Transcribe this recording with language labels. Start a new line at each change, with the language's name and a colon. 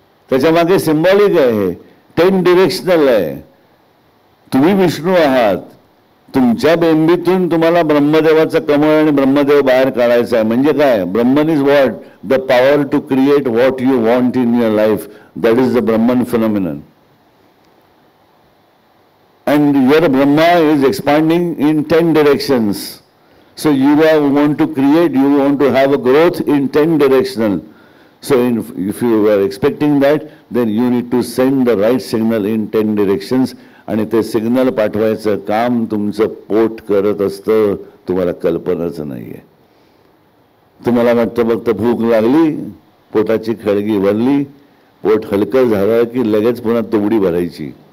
Marathi: त्याच्या मागे सिंबॉलिक आहे, 10 डिरेक्शनल आहे. तुम्ही विष्णू आहात. तुमच्या बेंबीतून तुम्हाला ब्रह्मदेवाचं कमळ आणि ब्रह्मदेव बाहेर काढायचा आहे. म्हणजे काय?
English: Brahman is what? The power to create what you want in your life. That is the Brahman phenomenon. And your Brahma is expanding in 10 directions. So you want to create, you want to have a growth in 10 directional. So if you are expecting that, then you need to send the right signal in 10 directions.
Marathi: आणि ते signal पाठवायचं काम तुमचं पोट करत असतं. तुम्हाला कल्पनाच नाही आहे. तुम्हाला वाटतं फक्त भूक लागली, पोटाची खळगी भरली, पोट हलकं झालं की लगेच पुन्हा तुबडी भरायची.